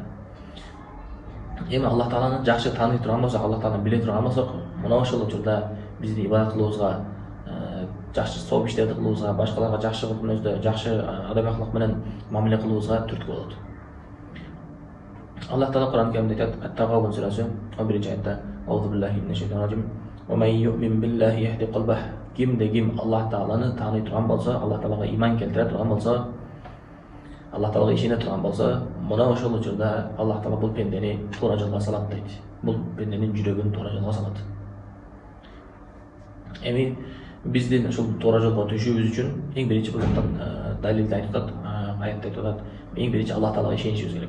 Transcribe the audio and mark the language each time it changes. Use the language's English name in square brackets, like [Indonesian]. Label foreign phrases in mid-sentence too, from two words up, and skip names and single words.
[Uzbek] Alloh taoloni yaxshi taniy turgan bo'lsak, Alloh taoloni bila turgan bo'lsak, mana o'sha uchurda bizni ibodat qilishga, yaxshi savob ishlarni qilishga, boshqalarga yaxshi qilishda, yaxshi adab axloq bilan muomala qilishga turtki bo'ladi. Alloh taolo Qur'on Karimda aytadi, At-Taghabun surasi 11-oyatda, [Arabic] أعوذ بالله من الشيطان الرجيم. ومن يؤمن بالله يهد قلبه. [Uzbek] Kimda kim Alloh taoloni taniy turgan bo'lsa, Alloh taologa iymon keltira turgan bo'lsa, Alloh taologa ishona turgan bo'lsa, mana o'sha uchurda Alloh taolo bu pendani to'g'ri yo'lga soladi deydi. Bu pendaning yuragini to'g'ri yo'lga soladi. Bizning shu to'g'ri yo'lga tushishimiz uchun eng birinchi bo'lgan dalilda aytadi, oyatda aytadi, eng birinchi Alloh taologa ishonishimiz kerak.